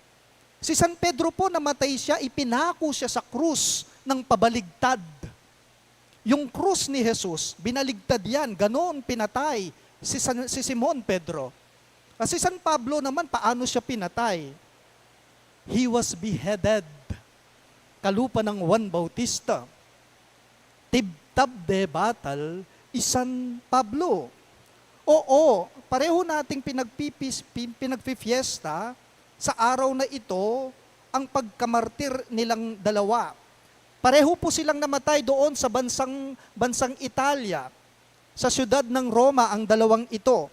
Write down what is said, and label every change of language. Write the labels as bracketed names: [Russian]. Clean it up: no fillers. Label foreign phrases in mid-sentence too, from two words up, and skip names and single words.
[Filipino] Si San Pedro po namatay siya, ipinako siya sa krus ng pabaligtad. Yung krus ni Jesus, binaligtad yan, ganoon pinatay si Simon Pedro. Kasi San Pablo naman, paano siya pinatay? [English] He was beheaded. [Pampanga] Kalupa ng Juan Bautista. Tibtab de batal, San Pablo. [Filipino] Oo, pareho nating pinagpifiesta sa araw na ito ang pagkamartir nilang dalawa. Pareho po silang namatay doon sa bansang Italia, sa siyudad ng Roma ang dalawang ito.